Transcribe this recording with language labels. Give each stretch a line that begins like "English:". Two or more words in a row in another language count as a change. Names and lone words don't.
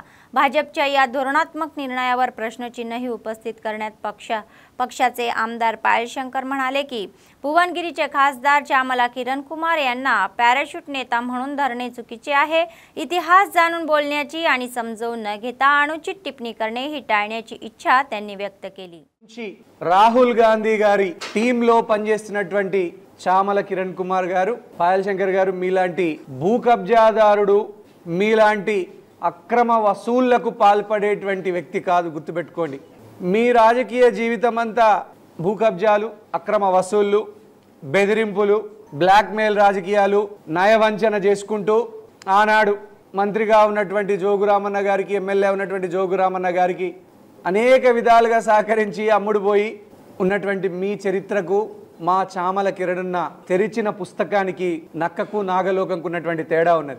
Marathi: भाजपच्या या धोरणात्मक निर्णयावर प्रश्नचिन्हही उपस्थित करण्यात पक्षाचे आमदार पायल शंकर म्हणाले की भुवनगिरीचे खासदार चामला किरण कुमार यांना पॅराशूट नेता म्हणून धरणे चुकीचे आहे। इतिहास जाणून बोलण्याची आणि समजून न घेता अनुचित टिप्पणी करणे ही टाळण्याची इच्छा त्यांनी व्यक्त केली।
Telugu: రాహుల్ గాంధీ గారి టీంలో పనిచేస్తున్నటువంటి చామల కిరణ్ కుమార్ గారు, పాయల్ శంకర్ గారు మీలాంటి భూ కబ్జాదారుడు, మీలాంటి అక్రమ వసూళ్లకు పాల్పడేటువంటి వ్యక్తి కాదు, గుర్తుపెట్టుకోండి। మీ రాజకీయ జీవితం అంతా భూ కబ్జాలు, అక్రమ వసూళ్లు, బెదిరింపులు, బ్లాక్మెయిల్ రాజకీయాలు, నయవంచన చేసుకుంటూ ఆనాడు మంత్రిగా ఉన్నటువంటి జోగురామన్న గారికి, ఎమ్మెల్యే ఉన్నటువంటి జోగురామన్న గారికి అనేక విధాలుగా సహకరించి అమ్ముడుపోయి ఉన్నటువంటి మీ చరిత్రకు మా చామల కిరణన్న తెరిచిన పుస్తకానికి నక్కకు నాగలోకంకు ఉన్నటువంటి తేడా ఉన్నది।